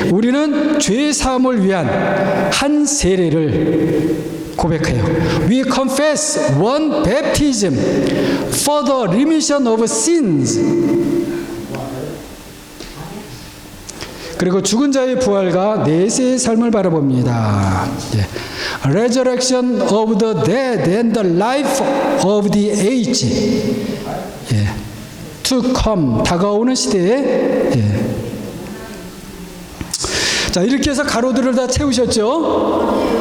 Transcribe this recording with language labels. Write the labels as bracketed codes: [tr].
[ko] 우리는 죄 사함을 위한 한 세례를 고백해요. [en] We confess one baptism for the remission of sins. [ko] 그리고 죽은 자의 부활과 내세의 삶을 바라봅니다. [en] Resurrection of the dead and the life of the age. To come, [ko] 다가오는 시대에. 자, 이렇게 해서 가로들을 다 채우셨죠?